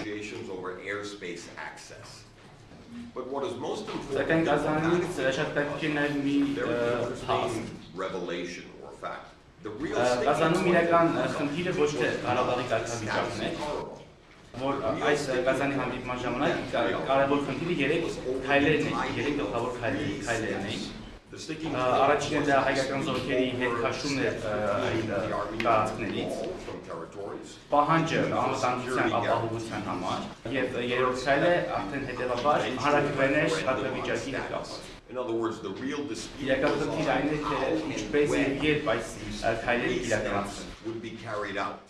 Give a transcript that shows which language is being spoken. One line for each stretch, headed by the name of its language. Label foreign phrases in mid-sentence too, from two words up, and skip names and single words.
English: negotiations over airspace access. But what is most
Armenian: Սակայն
English: important
Armenian: Կազանից շատ պետք է նաև մի
English: there is
Armenian: փաստ։
English: a revelation or fact. The real
Armenian: Կազանում
English: sticking
Armenian: իրական
English: point
Armenian: խնդիրը ոչ թե Ղարաբաղի կարգավիճակն է, որ այս Կազանի հանդիպման ժամանակ կարևոր խնդիրը 3 քայլերն են, 3 գլխավոր քայլերն են։
English: the sticking
Armenian: Առաջինը դա հայկական զորքերի հետ քաշումն է տարածքներից,
English: from territories.
Armenian: պահանջը անվտանգության ապահովության համար, եւ երրորդ քայլը արդեն հետեւաբար հարակվեներ կարգավիճակի հետ կապված։
English: In other words, the real dispute
Armenian: Իրական խնդիրը այն է, թե ինչպես եւ երբ այս քայլերը իրականացվեն։
English: would be carried out.